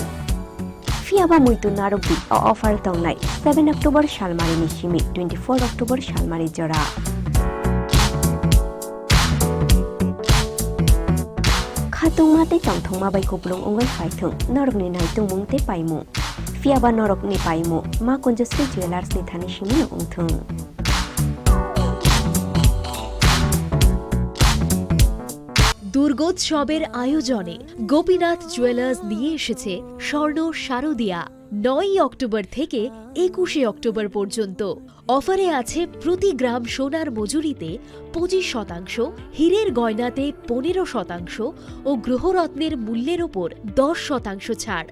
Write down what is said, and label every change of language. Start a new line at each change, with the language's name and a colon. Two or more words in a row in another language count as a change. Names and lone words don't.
Kok Borok: Fiaba muitu narubi offer tongnai 7 October shalmari ni shimi 24 October shalmari jora. Khatung mate tongthong ma bai koplong ongai phaithung norok ni naitung mung te paimu. Fiaba norok ni paimu ma konjasri jewelers ni thani shimi no ongthung.
Bangla: দুর্গোৎসবের আয়োজনে গোপীনাথ জুয়েলার্স নিয়ে এসেছে স্বর্ণ শারদিয়া 9 অক্টোবর থেকে 21 অক্টোবর পর্যন্ত। অফারে আছে প্রতি গ্রাম সোনার মজুরিতে 25%, হীরের গয়নাতে 15% ও গ্রহরত্নের মূল্যের ওপর 10% ছাড়।